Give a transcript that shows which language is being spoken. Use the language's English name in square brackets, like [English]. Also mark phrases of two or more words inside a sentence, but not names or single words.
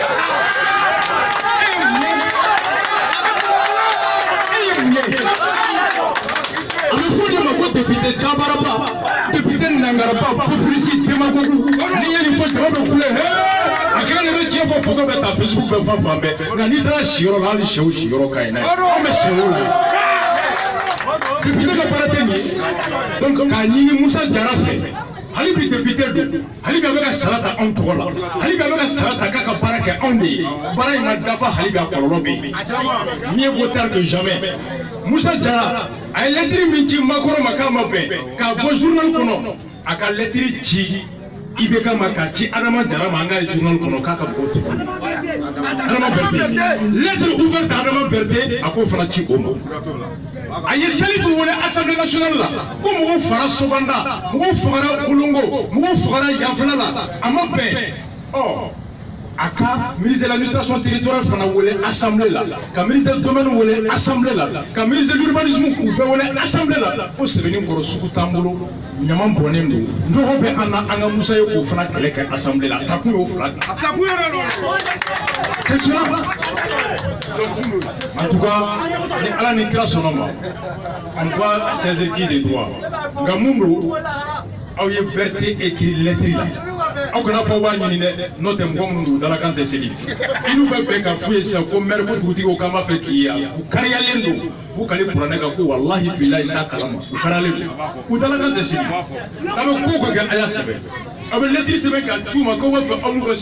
[Bambara] a bɛ fɔ de ma ko député tabaraba député nangaraba [French] populiste démagogue [Bambara] n'i ye nin fɔ jama bɛ kule a kɛra de bɛ tiɲɛ fɔ photo bɛ ta Facebook bɛ fan fan bɛɛ nka n'i taara siyɔrɔ la hali sɛw siyɔrɔ ka ɲi n'a ye anw bɛ sɛw la député ka baara tɛ nin ye donc k'a ɲini Musa Jara fɛ hali bi député don hali bi a bɛ ka sara ta anw tɔgɔ la hali bi a bɛ ka sara ta k'a ka baara kɛ anw de ye baara in ma dafa hali bi a kɔlɔlɔ bɛ yen mieux [French] vaut tard que jamais [Bambara] Musa Jara a ye lettre min ci Makɔrɔ ma k'a ma bɛn k'a bɔ journal kɔnɔ a ka lettre ci IBK ma k'a ci Adama Jara ma an ka ye journal kɔnɔ k'a ka mɔgɔw tɔgɔ Adama Berete [French] lettre ouverte [Bambara] Adama Berete a k'o fana ci o ma a ye Salifu wele Assemblée nationale la ko mɔgɔw fara Sobanda mɔgɔw fagara Kolongo mɔgɔw fagara Yafala la a ma bɛn a ka [French] ministre de l'administration territoriale [Bambara] fana wele assemblée la ka [French] ministre du domaine [Bambara] wele assemblée la ka [French] ministre de l'urbanisme [Bambara] k'u bɛɛ wele assemblée la ko sɛbɛnni kɔrɔ sugu t'an bolo ɲama bɔnnen don nɔgɔ bɛ an na an ka Musa ye k'o fana kɛlɛ kɛ assemblée la a takun y'o fila de [French] c'est cela en tout cas [Bambara] ni Ala ni kira sɔnna ma [French] on va saisir qui des droits [Bambara] nka mun don aw ye Berete [French] écrit lettre [Bambara] la aw kana fɔ b'a ɲini dɛ n'o tɛ mɔgɔ minnu don dalakan tɛ seli i n'u bɛ bɛn ka f'u ye sisan ko maire ko dugutigi k'an b'a fɛ k'i ye u kariyalen don u kale kuranɛ kan ko [Arabic] والله بالله [Bambara] t'a kalama u kariyalen don u dalakan tɛ seli n'a bɛ ko ka kɛ a y'a sɛbɛn a bɛ lettre sɛbɛn ka c'u ma k'aw b'a fɛ aw n'u ka